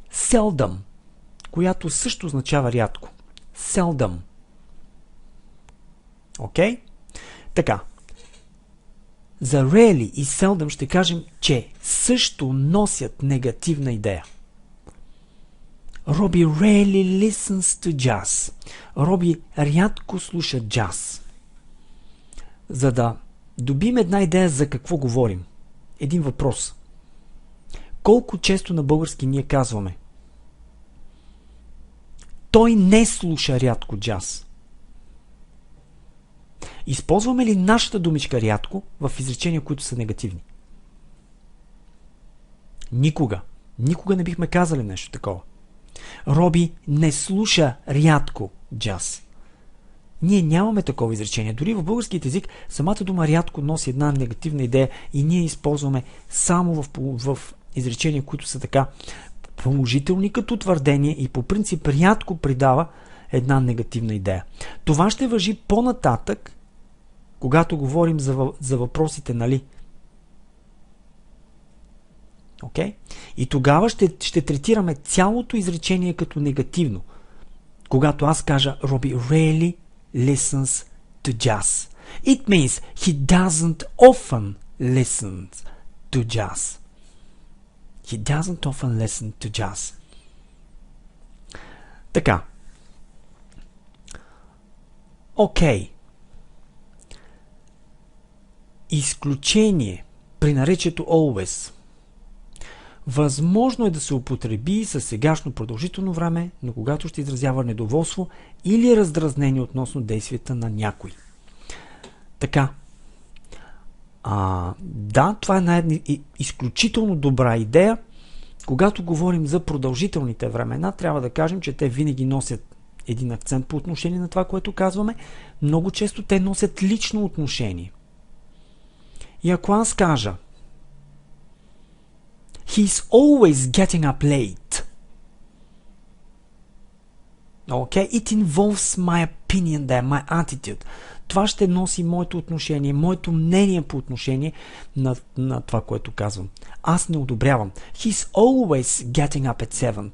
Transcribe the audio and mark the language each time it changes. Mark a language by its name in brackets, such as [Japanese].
[Bulgarian] Seldom, която също означава рядко. [English] Seldom. [Bulgarian] Окей? Така. За rarely и seldom ще кажем, че също носят негативна идея. [English] Роби rarely listens to jazz. [Bulgarian] Роби рядко слуша джаз. За да добим една идея за какво говорим. Един въпрос. Колко често на български ние казваме? Той не слуша рядко джаз. Използваме ли нашата думичка рядко в изречения, които са негативни? Никога. Никога не бихме казали нещо такова. Роби не слуша рядко джаз. Ние нямаме такова изречение. Дори в българският език самата дума рядко носи една негативна идея и ние използваме само в изречения, които са така положителни като твърдение и по принцип рядко придава една негативна идея. Това ще важи по-нататък когато говорим за въпросите нали. [English] Okay? [Bulgarian] И тогава ще третираме цялото изречение като негативно. Когато аз кажа [English] Robbie rarely listens to jazz. It means he doesn't often listen to jazz. He doesn't often listen to jazz. [Bulgarian] Така. Окей. Изключение при наречието always. Възможно е да се употреби със сегашно продължително време, но когато ще изразява недоволство или раздразнение относно действията на някой. Така. Да, това е една изключително добра идея. Когато говорим за продължителните времена, трябва да кажем, че те винаги носят един акцент по отношение на това, което казваме. Много често те носят лично отношение. И ако аз кажа [English] He's always getting up late. Okay? It involves my opinion there, my attitude. [Bulgarian] Това ще носи моето отношение, моето мнение по отношение на това, което казвам. Аз не одобрявам. [English] He's always getting up at 7.